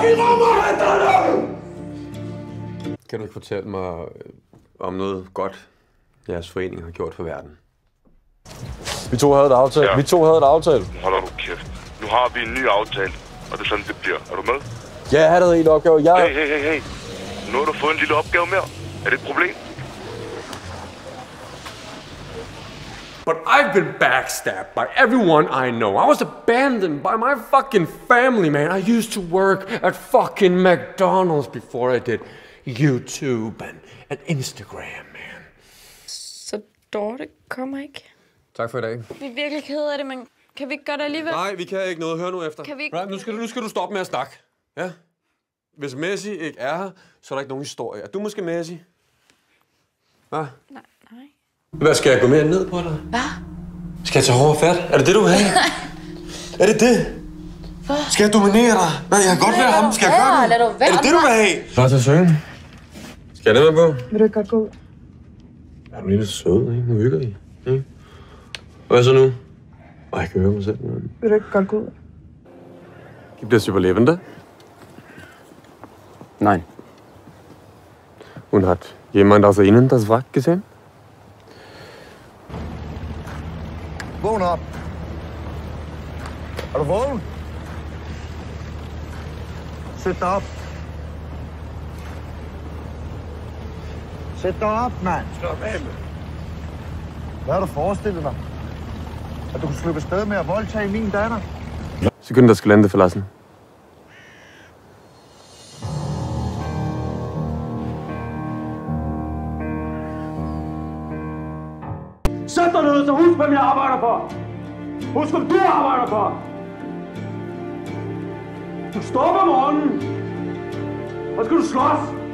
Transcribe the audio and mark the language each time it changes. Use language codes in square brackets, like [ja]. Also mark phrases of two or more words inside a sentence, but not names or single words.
[da] Kan du ikke fortælle mig om noget godt, jeres forening har gjort for verden? Vi to havde et aftale. Ja. Vi to havde et aftale. Holder du kæft. Nu har vi en ny aftale, og det er sådan, det bliver. Er du med? Ja, jeg havde en opgave. Hey. Nu har du fået en lille opgave mere. Er det et problem? [en] But I've been backstabbed by everyone I know. I was abandoned by my fucking family, man. I used to work at fucking McDonald's before I did YouTube and Instagram, man. [da] Så Dorte kommer ikke. Tak for i dag. Vi er virkelig kede af det, men kan vi ikke gøre det alligevel? Nej, vi kan ikke noget. Hør nu efter. Kan vi ikke? Right, nu skal du stoppe med at snakke. Ja? Hvis Messi ikke er her, så er der ikke nogen historie. Er du måske Messi? Hvad? Nej. Hvad, skal jeg gå mere ned på dig? Hvad? Skal jeg tage hårdt fat? Er det det, du vil have? Er det det? Hvad? Skal jeg dominere dig? Nej, jeg kan godt være ham. Skal jeg gøre det? Lad du være. Er det det, du vil have? Klar til at synge? Skal jeg ned med på? Vil du ikke godt gå ud? Er du lige sød, ikke? Nu hygger I. Ikke? Hvad så nu? Jeg kan høre mig selv. Men... Vil du ikke godt gå ud? [de] Gibt es Überlebende? Nein. Und hat jemand außer Ihnen das Wrack gesehen? [da] Vågn op. Er du vågen? Sæt dig op. Sæt dig op, mand. Slap af, mand. Hvad har du forestillet dig? At du kunne slippe afsted med at voldtage min datter? [de] Sie können das Gelände verlassen. [da] Sæt dig ned, så husk, hvem jeg arbejder for. Husk, hvem du arbejder for. Du står op om morgenen. Og skal du slås.